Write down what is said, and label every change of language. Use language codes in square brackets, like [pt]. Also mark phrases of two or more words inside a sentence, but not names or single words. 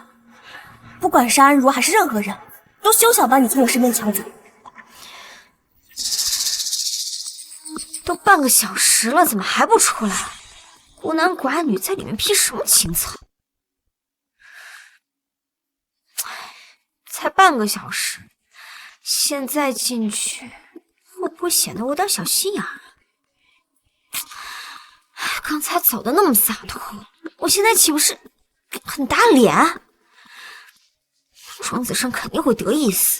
[zh] 不管是安如還是任何人，都休想把你從我身邊搶走。都半個小時了，怎麼還不出來？孤男寡女在裡面拼什麼情操？才半個小時，現在進去會不會顯得我有點小心眼？剛才走的那麼灑脫，我現在豈不是很打臉？莊子勝肯定會得意死。